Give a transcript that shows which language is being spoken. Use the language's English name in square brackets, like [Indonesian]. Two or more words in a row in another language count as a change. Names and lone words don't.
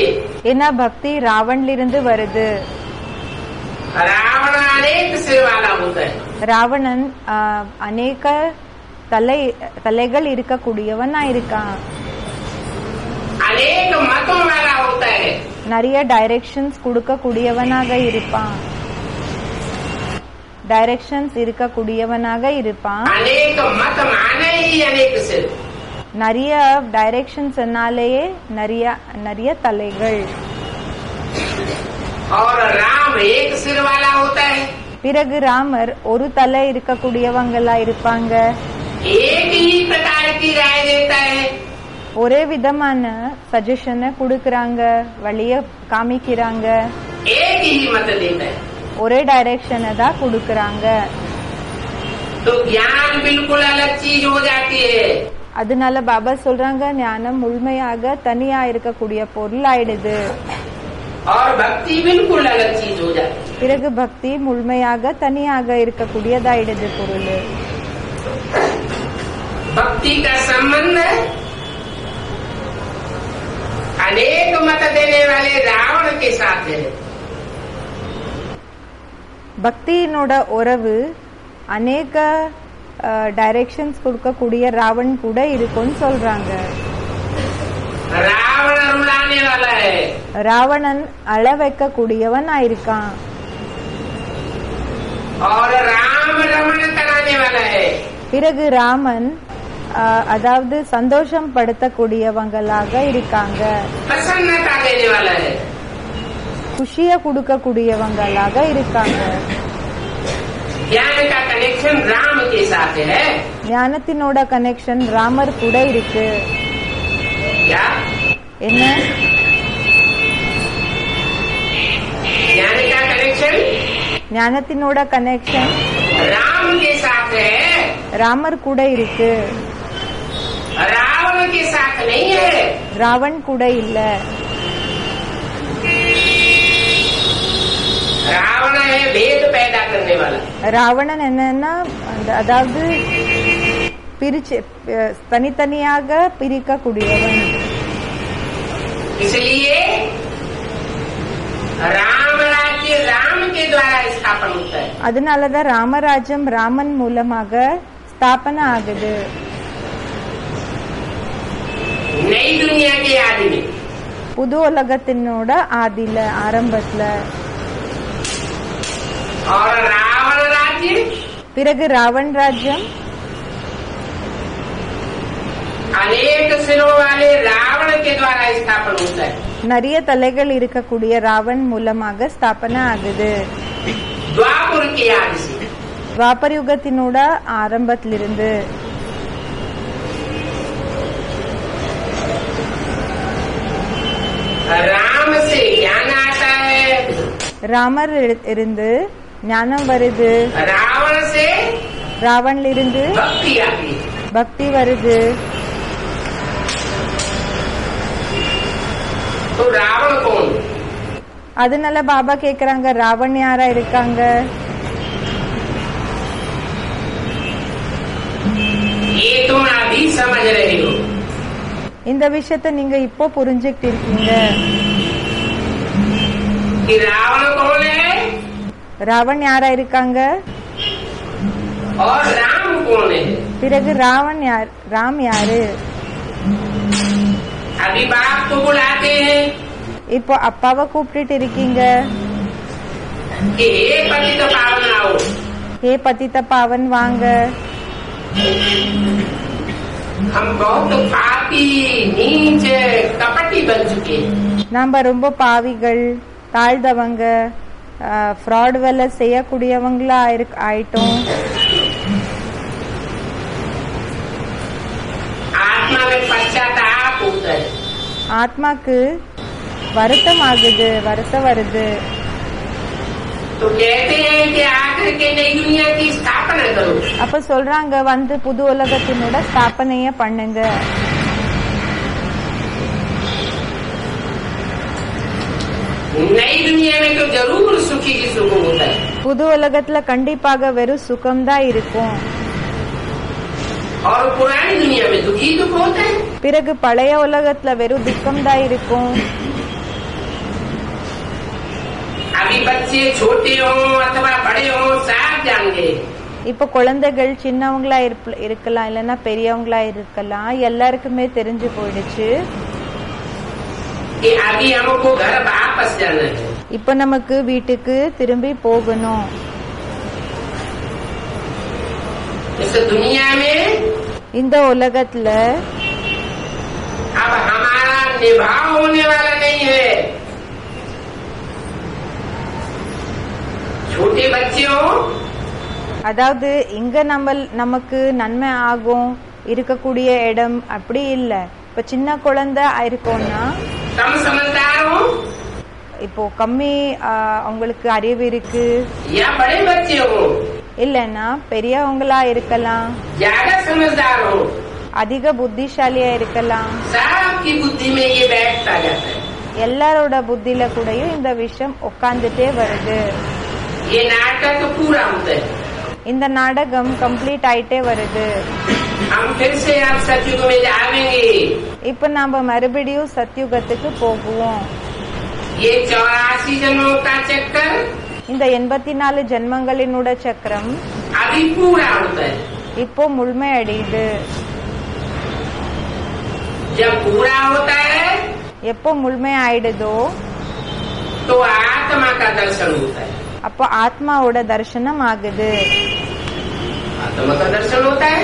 [Tamil] ஏன்னா பக்தி ராவண்ல இருந்து வருது. [Hindi] रावण अनेक सिर वाला होता है. [Tamil] ராவணன் அநேக தலைகள் இருக்கக்கூடியவனா இருக்கான். [Hindi] अनेक मतों वाला होता है. [Tamil] நிறைய டைரக்ஷன்ஸ் கொடுக்கக்கூடியவனாக இருப்பான். டைரக்ஷன்ஸ் இருக்கக்கூடியவனாக இருப்பான். [Hindi] अनेक मत माने ही अनेक सिर. [Tamil] நிறைய டைரக்ஷன்ஸ்னாலேயே நிறைய தலைகள். [Hindi] और राम एक सिर वाला होता है. [Tamil] பிறகு ராமர் ஒரு தலை இருக்கக்கூடியவங்களா இருப்பாங்க. [Hindi] एक ही प्रकार की राय देता है. [Tamil] ஒரே விதமான சஜஷனை கொடுக்கறாங்க, வழிய காமிக்கிறாங்க. [Hindi] एक ही मत देता है. [Tamil] ஒரே டைரக்ஷனை தான் கொடுக்கறாங்க. [Hindi] तो ज्ञान बिल्कुल अलग चीज हो जाती है. [Tamil] அதனால பாபா சொல்றாங்க ஞானம் முழுமையாக தனியா இருக்கக்கூடிய பொருள் ஆயிடுது. [Hindi] और भक्ति बिल्कुल अलग चीज हो जाती है. [Tamil] பிறகு பக்தி முழுமையாக தனியாக இருக்கக்கூடியதாயிடுது பொருள். [Hindi] भक्ति का संबंध अनेक मत देने वाले रावण के साथ है. [Tamil] பக்தியினோட உறவு அநேக டைரக்ஷன்ஸ் கொடுக்கக்கூடிய ராவன் கூட இருக்கும்னு சொல்றாங்க. [Hindi] रावण रुलाने वाला है. [Tamil] ராவணன் அழ வைக்கக்கூடியவன் ஆயிருக்கான். [Hindi] और राम रमण कराने वाला है. [Tamil] பிறகு ராமன் அதாவது சந்தோஷம் படுத்தக்கூடியவங்களாக இருக்காங்க. [Hindi] प्रसन्नता देने वाला है. [Tamil] குஷிய கொடுக்கக்கூடியவங்களாக இருக்காங்க. [Hindi] ज्ञान का कनेक्शन राम के साथ है. [Tamil] ஞானத்தினோட கனெக்ஷன் ராமர் கூட இருக்கு. [Hindi] क्या? [Tamil] என்ன? [Hindi] ज्ञान का कनेक्शन [Tamil] ஞானத்தினோட கனெக்ஷன் [Hindi] राम के साथ है. [Tamil] ராமர் கூட இருக்கு. [Hindi] रावण के साथ नहीं है. [Tamil] ராவன் கூட இல்ல. [Hindi] रावण है भेद पैदा करने वाला. [Tamil] ராவணன் என்னன்னா அதாவது பிரிச்சு தனித்தனியாக பிரிக்கக்கூடியவன். [Hindi] इसलिए राम राज्य राम के द्वारा स्थापन होता है। [Tamil] அதனாலதான் ராமராஜ்யம் ராமன் மூலமாக ஸ்தாபனை ஆகுது. [Hindi] नई दुनिया के आदि में [Tamil] புது உலகத்தினோட ஆதில ஆரம்பத்துல. [Hindi] और रावण राज्य [Tamil] பிறகு ராவன் ராஜ்யம் [Hindi] अनेक सिरों वाले रावण के द्वारा स्थापन होता है। [Tamil] நிறைய தலைகள் இருக்கக்கூடிய ராவன் மூலமாக ஸ்தாபனை ஆகுது. [Hindi] द्वापर के आदि से [Tamil] துவாபர யுகத்தினோட ஆரம்பத்திலிருந்து. [Hindi] राम से ज्ञान आता है, [Tamil] ராமர் இருந்து ஞானம் வருது. [Hindi] रावण से [Tamil] ராவன்ல இருந்து [Hindi] भक्ति आती है। [Tamil] பக்தி வருது. [Hindi] तो रावण कौन? [Tamil] அதனால பாபா கேக்குறாங்க, ராவன் யாரா இருக்காங்க? [Hindi] ये तुम अभी समझ रहे हो। [Tamil] இந்த விஷயத்த நீங்க இப்போ புரிஞ்சுக்கிட்டு இருக்கீங்க. [Hindi] कि रावण कौन है [Tamil] ராவன் யாரா இருக்காங்க, [Hindi] और राम कौन है। [Tamil] பிறகு ராம் யாரு? [Hindi] अभी बाप को बुलाते हैं [Tamil] இப்போ அப்பாவை கூப்பிட்டு இருக்கீங்க. [Hindi] कि हे पतित पावन आओ। हे पतित पावन [Tamil] வாங்க. [Hindi] हम बहुत पापी नीच कपटी बन चुके हैं। [Tamil] நாம ரொம்ப பாவிகள், தாழ்ந்தவங்க, ஃப்ராட் வேலை செய்யக்கூடியவங்களா ஆயிட்டோம். [Hindi] आत्मा में पश्चाताप होता है। [Tamil] ஆத்மாக்கு வருத்தம் ஆகுது, வருத்தம் வருது. [Hindi] तो कहते हैं कि आकर के नई दुनिया की स्थापना करो। [Tamil] அப்ப சொல்றாங்க, வந்து புது உலகத்தினோட ஸ்தாபனைய பண்ணுங்க. [Hindi] नई दुनिया में तो जरूर सुखी की सुख होता है। [Tamil] புது உலகத்துல கண்டிப்பாக வெறும் சுகம்தான் இருக்கும். [Hindi] और पुरानी दुनिया में दुखी दुख होता है। [Tamil] பிறகு பழைய உலகத்துல வெறும் துக்கம்தான் இருக்கும். [Hindi] अभी बच्चे छोटे हो अथवा बड़े हो सब जाएंगे। [Tamil] இப்ப குழந்தைகள் சின்னவங்களா இருக்கலாம், இல்லைன்னா பெரியவங்களா இருக்கலாம், எல்லாருக்குமே தெரிஞ்சு போயிடுச்சு. [Hindi] कि अभी हमको घर वापस जाना है। [Tamil] இப்ப நமக்கு வீட்டுக்கு திரும்பி போகணும். [Hindi] इस दुनिया में [Tamil] இந்த உலகத்துல [Hindi] अब हमारा निभाव होने वाला नहीं है। छोटे बच्चे हो [Tamil] அதாவது இங்க நமக்கு நன்மை ஆகும் இருக்கக்கூடிய இடம் அப்படி இல்ல. இப்ப சின்ன குழந்தை இருக்கோம்னா, [Hindi] कम समझदार हो [Tamil] இப்போ கம்மி அவங்களுக்கு அறிவு இருக்கு, [Hindi] या बड़े बच्चे हो [Tamil] இல்லைன்னா பெரியவங்களா இருக்கலாம், [Hindi] ज्यादा समझदार हो, [Tamil] அதிக புத்திசாலியா இருக்கலாம். [Hindi] सबकी बुद्धि में ये बैठता जाता है। [Tamil] எல்லாரோட புத்தியில கூடயும் இந்த விஷயம் உட்கார்ந்துட்டே வருது. [Hindi] ये नाटक पूरा होता है। [Tamil] இந்த நாடகம் கம்ப்ளீட் ஆயிட்டே வருது. [Hindi] हम फिर से अब सतयुग में जाएंगे। [Tamil] இப்ப நாம மறுபடியும் சத்யுகத்துக்கு போகுவோம். [Hindi] ये 84 जन्मों का चक्कर [Tamil] இந்த 84 ஜென்மங்களினோட சக்கரம் [Hindi] अभी पूरा होता है। [Tamil] இப்போ முழுமை அடையுது. [Hindi] जब पूरा होता है [Tamil] எப்போ முழுமை ஆயிடுதோ [Hindi] तो आत्मा का दर्शन होता है। [Tamil] அப்போ ஆத்மாவோட தரிசனம் ஆகுது. [Hindi] आत्मा का दर्शन होता है।